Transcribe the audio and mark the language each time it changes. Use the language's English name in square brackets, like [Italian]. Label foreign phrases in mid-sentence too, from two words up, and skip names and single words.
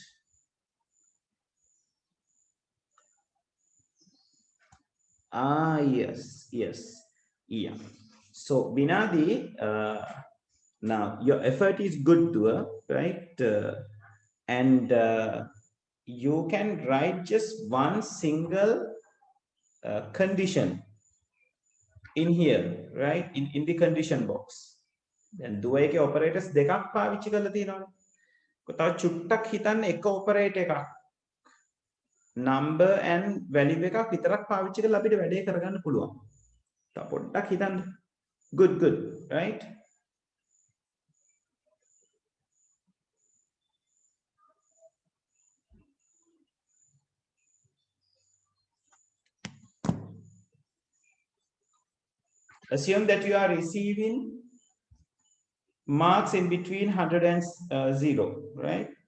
[English] yes yeah so Binadi now your effort is good to right and you can write just one single condition in here right in the condition box then [Sinhala] දුව එකේ operators දෙකක් පාවිච්චි කරලා තියෙනවානේ තව චුට්ටක් හිතන්න එක operator එකක් [English] number and value [Sinhala] එකක් විතරක් පාවිච්චි කරලා අපිට වැඩේ කරගන්න පුළුවන් තව පොඩ්ඩක් හිතන්න [English] good right assume that you are receiving marks in between 100 and 0 right